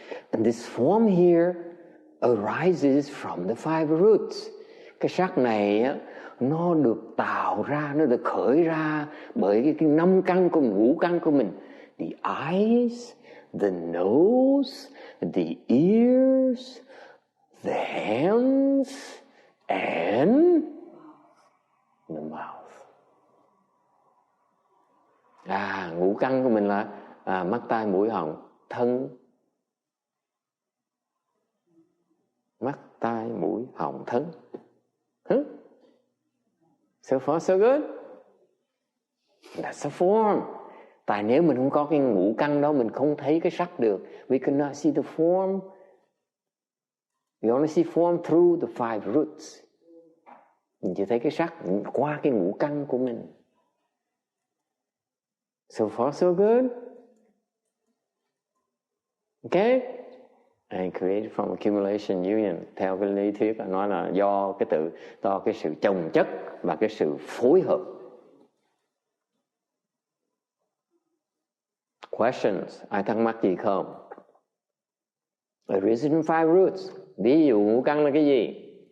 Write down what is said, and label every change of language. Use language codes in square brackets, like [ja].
[en] And this form here arises from the five roots. [vi] Cái sắc này á, nó được tạo ra, nó được khởi ra bởi cái 5 căn của ngũ căn của mình. [en] The eyes, the nose, the ears, the hands, and the mouth. [vi] Ngũ căn của mình là mắt, tai, mũi, họng, thân. Mắt, tai, mũi, họng, thân. [en] So far so good. That's a form. [vi] Tại nếu mình không có cái ngũ căn đó, mình không thấy cái sắc được. [en] We cannot see the form. We only see form through the five roots. [vi] Mình chỉ thấy cái sắc qua cái ngũ căn của mình. [en] So far so good. Okay? And created from accumulation union. [vi] Theo cái lý thuyết là nói là do cái sự chồng chất và cái sự phối hợp. [en] Questions? [vi] Ai thắc mắc gì không? [en] Origin five roots. [vi] Ví dụ ngũ căn là cái gì?